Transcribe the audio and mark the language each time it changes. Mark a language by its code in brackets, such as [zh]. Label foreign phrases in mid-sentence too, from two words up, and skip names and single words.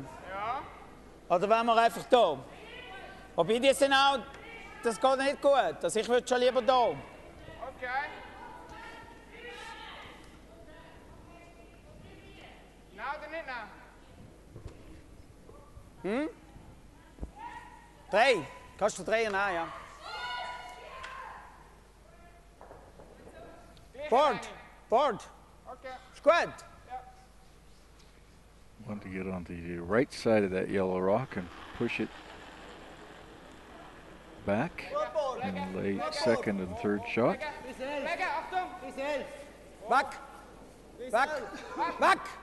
[de] Ja. Oder wollen wir einfach da? Wobei die sind auch, das geht nicht gut. Also ich würde schon lieber da. [nl] Okay. Nou, er niet naar. [de] Drei. Kannst du drehen? Nein, ja. [en] Board. Board. Okay. [de] Ist gut. [en] Want to get onto the right side of that yellow rock and push it back and lay second and third shot. [nl] Lekker, Achtung. [en] Back. Back. Back.